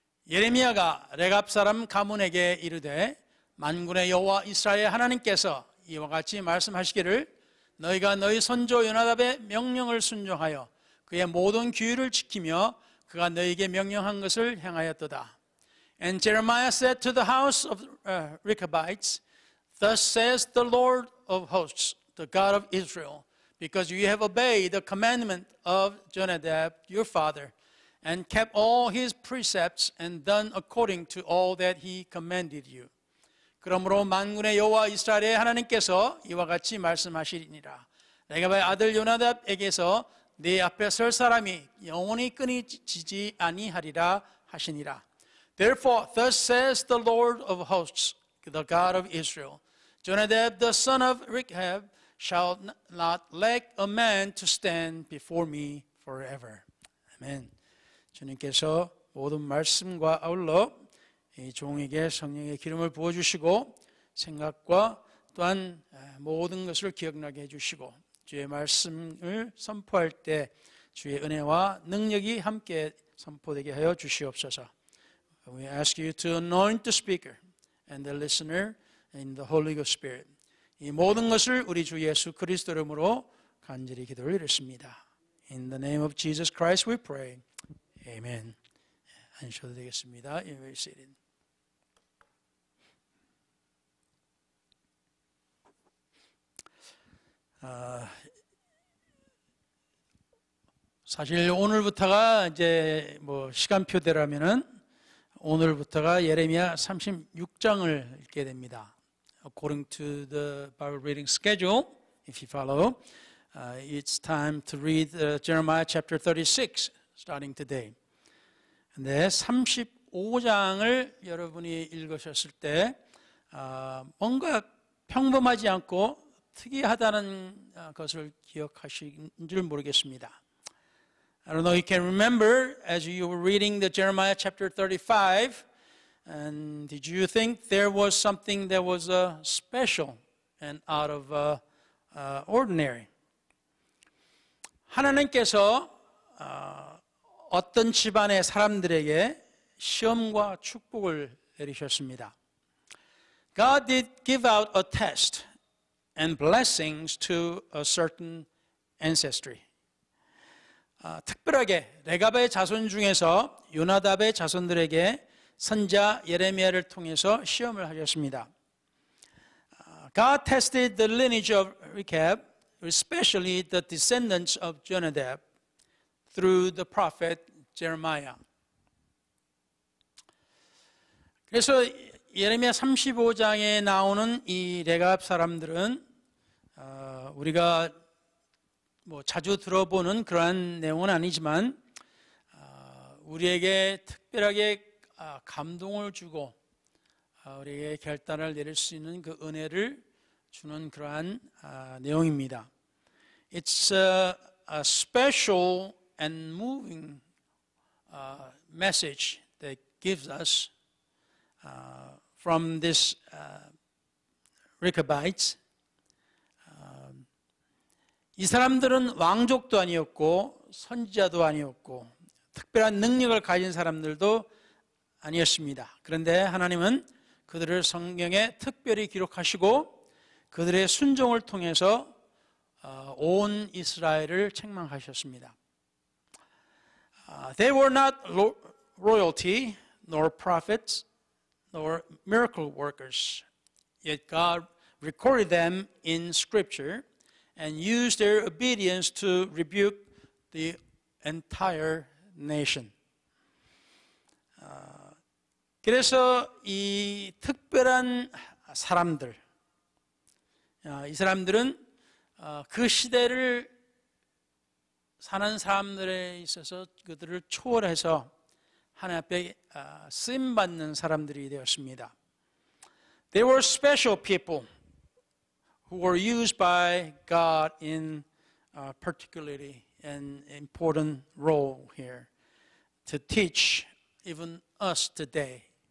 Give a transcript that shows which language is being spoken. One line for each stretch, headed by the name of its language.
Korean: 예레미야가 레갑 사람 가문에게 이르되 만군의 여호와 이스라엘 하나님께서 이와 같이 말씀하시기를 너희가 너희 선조 요나답의 명령을 순종하여 그의 모든 규율을 지키며 그가 너희에게 명령한 것을 행하였도다.
English: And Jeremiah said to the house of Rechabites, Thus says the Lord of hosts, the God of Israel, because you have obeyed the commandment of Jonadab your father, and kept all his precepts and done according to all that he commanded you.
Korean: 그러므로 만군의 여호와 이스라엘의 하나님께서 이와 같이 말씀하시리니라. 레갑의 아들 요나답에게서 네 앞에 설 사람이 영원히 끊이지 아니하리라 하시니라.
English: Therefore, thus says the Lord of hosts, the God of Israel, Jonadab the son of Rechab shall not lack a man to stand before me forever.
Korean: 아멘. 주님께서 모든 말씀과 아울러 이 종에게 성령의 기름을 부어주시고 생각과 또한 모든 것을 기억나게 해주시고 주의 말씀을 선포할 때 주의 은혜와 능력이 함께 선포되게 하여 주시옵소서.
English: We ask you to anoint the speaker and the listener in the Holy Ghost Spirit.
Korean: 이 모든 것을 우리 주 예수 그리스도 이름으로 간절히 기도를 드렸습니다.
English: In the name of Jesus Christ we pray. Amen.
Korean: 앉으셔도 되겠습니다.
English: You may be seated.
Korean: 사실 오늘부터가 이제 뭐 시간표대로면은 오늘부터가 예레미야 36장을 읽게 됩니다.
English: According to the Bible reading schedule, if you follow, it's time to read Jeremiah chapter 36, starting today.
Korean: 근데 35장을 여러분이 읽으셨을 때 뭔가 평범하지 않고 특이하다는 것을 기억하신 줄 모르겠습니다.
English: I don't know if you can remember as you were reading the Jeremiah chapter 35, and did you think there was something that was special and out of ordinary?
Korean: 하나님께서 어떤 집안의 사람들에게 시험과 축복을 내리셨습니다.
English: God did give out a test and blessings to a certain ancestry.
Korean: 특별하게 레갑의 자손 중에서 요나답의 자손들에게 선자 예레미야를 통해서 시험을 하셨습니다.
English: God tested the lineage of Rechab, especially the descendants of Jonadab, through the prophet Jeremiah.
Korean: 그래서 예레미야 35장에 나오는 이 레갑 사람들은 우리가 뭐 자주 들어보는 그러한 내용은 아니지만 우리에게 특별하게 감동을 주고 우리에게 결단을 내릴 수 있는 그 은혜를 주는 그러한 내용입니다.
English: It's a special and moving message that gives us from this Rechabites.
Korean: 이 사람들은 왕족도 아니었고 선지자도 아니었고 특별한 능력을 가진 사람들도 아니었습니다. 그런데 하나님은 그들을 성경에 특별히 기록하시고 그들의 순종을 통해서 온 이스라엘을 책망하셨습니다.
English: They were not royalty, nor prophets, nor miracle workers. Yet God recorded them in Scripture and used their obedience to rebuke the entire nation.
Korean: 그래서 이 특별한 사람들, 이 사람들은 그 시대를 사는 사람들에 있어서 그들을 초월해서 하나님 앞에 쓰임받는 사람들이 되었습니다.
English: They were special people who were used by God in particularly an important role here to teach even us today.